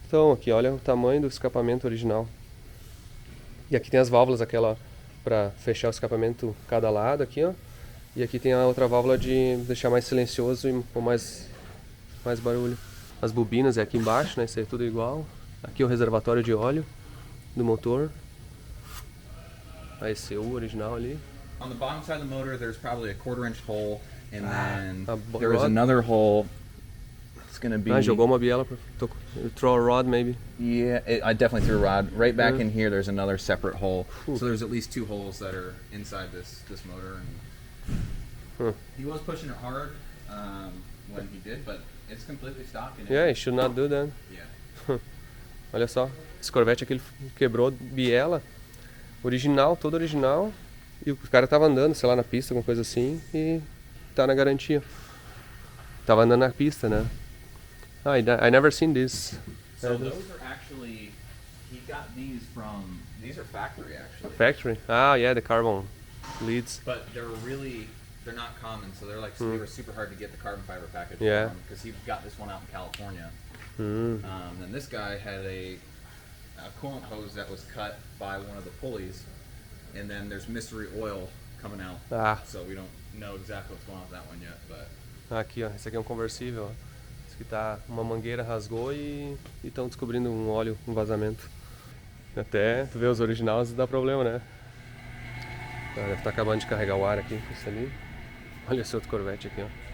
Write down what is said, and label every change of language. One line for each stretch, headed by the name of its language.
Portuguese: Então, aqui, olha o tamanho do escapamento original. E aqui tem as válvulas, aquela pra fechar o escapamento cada lado aqui, ó. E aqui tem a outra válvula de deixar mais silencioso e com mais barulho. As bobinas é aqui embaixo, né? Isso aí é tudo igual. Aqui o reservatório de óleo do motor. A ECU original ali.
English: On the bottom side of the motor, there's probably a 1/4 inch hole, and then there is another hole. It's gonna be.
Portuguese: Jogou uma biela pra
English: throw a rod, maybe. Yeah, I definitely threw a rod. Right back in here, there's another separate hole. So there's at least 2 holes that are inside this motor. And he was pushing it hard when he did, but it's completely stock. Yeah, he should not do that. Yeah.
Portuguese: Olha só, esse Corvette aqui ele quebrou biela, original, todo original. E o cara tava andando, sei lá, na pista, alguma coisa assim, e tá na garantia. Tava andando na pista, né?
English: I never seen this. So those are actually, he got these are factory actually. Factory? Ah, yeah, the carbon leads. But they're not common, so they're like, they were super hard to get the carbon fiber package. Yeah. Because he got this one out in California. Then this guy had a coolant hose that was cut by one of the pulleys. And then there's mystery oil coming out, so we don't know exactly what's going on with that one yet, but...
Portuguese: Aqui, ó, esse aqui é um conversível, ó. Esse aqui tá, uma mangueira rasgou e estão descobrindo um óleo, um vazamento. Até, tu vê os originais, dá problema, né? Deve estar acabando de carregar o ar aqui, isso ali. Olha esse outro Corvette aqui, ó.